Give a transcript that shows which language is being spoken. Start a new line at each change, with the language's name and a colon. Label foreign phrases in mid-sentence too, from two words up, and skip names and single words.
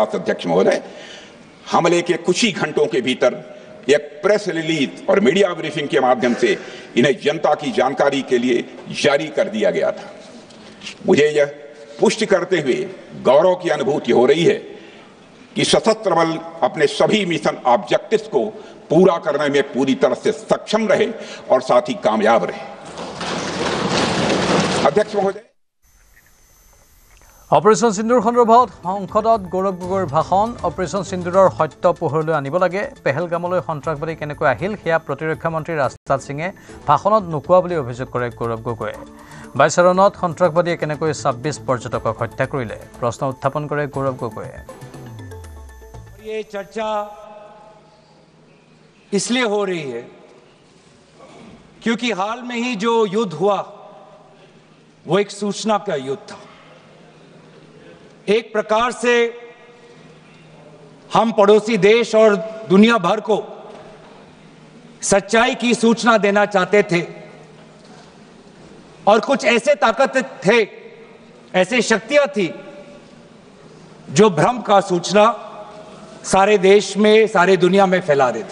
Hindi: अध्यक्ष महोदय हमले के कुछ ही घंटों के भीतर एक
English: press release
Hindi: और
English: media briefing
Hindi: के माध्यम से इन्हें जनता की जानकारी के लिए जारी कर दिया गया था मुझे यह पुष्टि करते हुए गौरव की अनुभूति हो रही है कि सशस्त्र बल अपने सभी
English: mission objectives
Hindi: को पूरा करने में पूरी तरह से सक्षम रहे और साथ ही कामयाब रहे अध्यक्ष महोदय
Assamese: অপাৰেশ্যন সিন্দুৰ সন্দৰ্ভত সংসদত গৌৰৱ গগৈৰ ভাষণ অপাৰেশ্যন সিন্দুৰৰ সত্য পোহৰলৈ আনিব লাগে পেহেলগামলৈ সন্ত্ৰাসবাদী কেনেকৈ আহিল সেয়া প্ৰতিৰক্ষা মন্ত্ৰী ৰাজনাথ সিঙে ভাষণত নোকোৱা বুলি অভিযোগ কৰে গৌৰৱ গগৈয়ে বাইচাৰণত সন্ত্ৰাসবাদীয়ে কেনেকৈ 26 পৰ্যটকক হত্যা কৰিলে প্ৰশ্ন উত্থাপন কৰে গৌৰৱ গগৈয়ে
Hindi: ये चर्चा इसलिए हो रही है क्योंकि हाल में ही जो युद्ध हुआ वो एक सूचना का युद्ध था एक प्रकार से हम पड़ोसी देश और दुनिया भर को सच्चाई की सूचना देना चाहते थे और कुछ ऐसे ताकत थे, ऐसे शक्तियां थी जो भ्रम का सूचना सारे देश में, सारे दुनिया में फैला रहे थे।